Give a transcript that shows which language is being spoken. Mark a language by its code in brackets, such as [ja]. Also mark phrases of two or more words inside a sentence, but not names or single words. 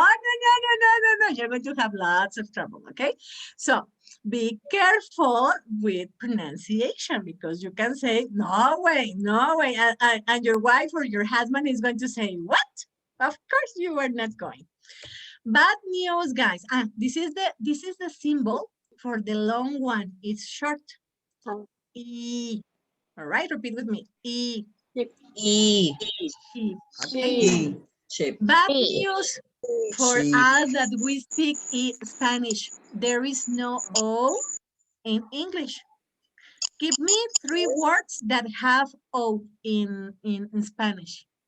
[en] You're going to have lots of trouble. Okay, so be careful with pronunciation, because you can say no way, and your wife or your husband is going to say what? Of course you are not going. Bad news, guys. This is the symbol for the long one. It's short. E. All right, repeat with me. E. E. Okay. Bad news for us that we speak Spanish. There is no O in English. Give me 3 words that have O in Spanish.